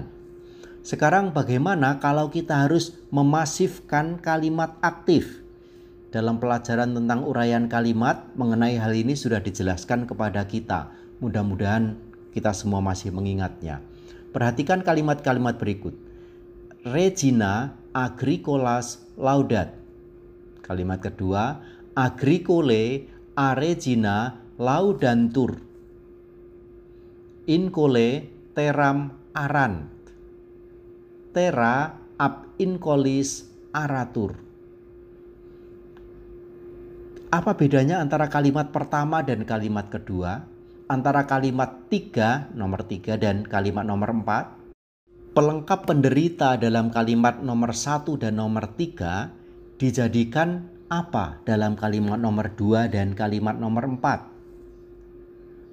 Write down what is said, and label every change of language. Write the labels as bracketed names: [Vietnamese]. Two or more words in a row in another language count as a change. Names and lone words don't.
[Indonesian] Sekarang bagaimana kalau kita harus memasifkan kalimat aktif? Dalam pelajaran tentang uraian kalimat mengenai hal ini sudah dijelaskan kepada kita. Mudah-mudahan kita semua masih mengingatnya. Perhatikan kalimat-kalimat berikut. [Latin] Regina agricolas laudat. [Indonesian] Kalimat kedua, [Latin] agricole a regina laudantur. Incole teram arant. Terra ab incolis aratur. [Indonesian] Apa bedanya antara kalimat pertama dan kalimat kedua? Antara kalimat nomor 3 dan kalimat nomor 4? Pelengkap penderita dalam kalimat nomor 1 dan nomor 3 dijadikan apa dalam kalimat nomor 2 dan kalimat nomor 4?